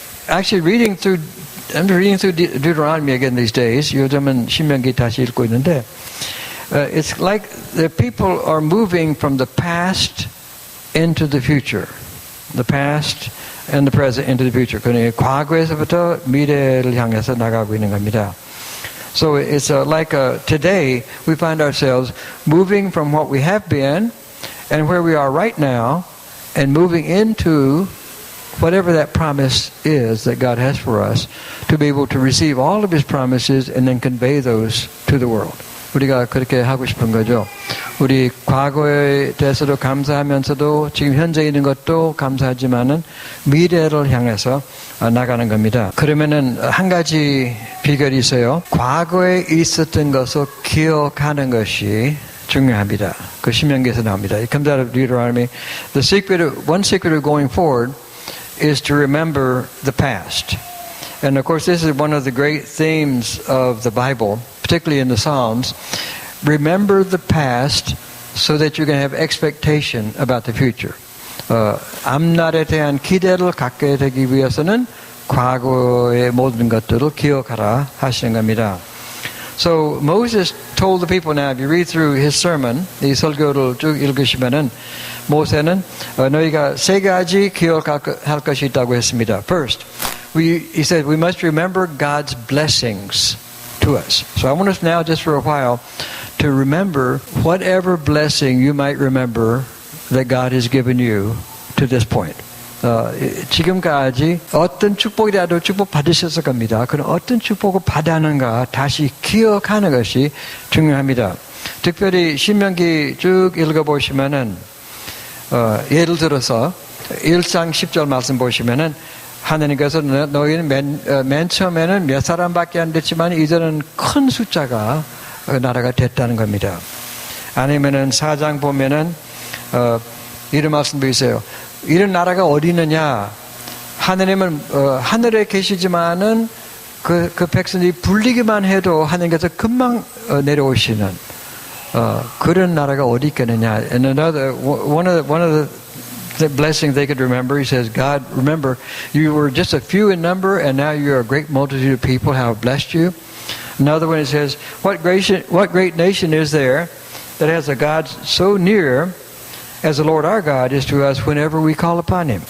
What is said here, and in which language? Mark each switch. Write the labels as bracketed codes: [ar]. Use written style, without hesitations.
[en] Actually, I'm reading through Deuteronomy again these days. [ko] 요즘은 신명기 다시 읽고 있는데, [en] it's like the people are moving from the past into the future. The past and the present into the future. [ko] 그러니 과거에서부터 미래를 향해서 나가고 있는 겁니다. [en] So it's like today we find ourselves moving from what we have been and where we are right now and moving into whatever that promise is that God has for us, to be able to receive all of His promises and then convey those to the world. [ko] 우리가 그렇게 하고 싶은 거죠. 우리 과거에 대해서도 감사하면서도 지금 현재 있는 것도 감사하지만은 미래를 향해서 나가는 겁니다. 그러면은 한 가지 비결이 있어요. 과거에 있었던 것을 기억하는 것이 중요합니다. 그 신명기에서 나옵니다. [en] It comes out of Deuteronomy. One secret of going forward is to remember the past. And of course, this is one of the great themes of the Bible, particularly in the Psalms. Remember the past so that you can have expectation about the future. [ko] 앞날에 대한 기대를 갖게 되기 위해서는 과거의 모든 것들을 기억하라 하시는 겁니다. [en] So Moses told the people, now if you read through his sermon, [ko] 이 설교를 쭉 읽으시면은 모세는 너희가 세 가지 기억할 것이 있다고 했습니다. [en] First, he said we must remember God's blessings to us. So I want us now just for a while to remember whatever blessing you might remember that God has given you to this point. [ko] 지금까지 어떤 축복이라도 축복 받으셨을 겁니다. 그럼 어떤 축복을 받았는가 다시 기억하는 것이 중요합니다. 특별히 신명기 쭉 읽어보시면은 예를 들어서 1장 10절 말씀 보시면은 하나님께서 너희는 맨 처음에는 몇 사람밖에 안 됐지만 이제는 큰 숫자가 나라가 됐다는 겁니다. 아니면은 4장 보면은 이런 말씀도 있어요. 이런 나라가 어디 있느냐? 하나님은 하늘에 계시지만은 그 백성이 불리기만 해도 하나님께서 금방 내려오시는 그런 나라가 어디 있겠느냐. [en] And another, one of the blessings they could remember, he says, God, remember, you were just a few in number, and now you're a great multitude of people, how I've blessed you. Another one, it says, what great nation is there that has a God so near as the Lord our God is to us whenever we call upon Him.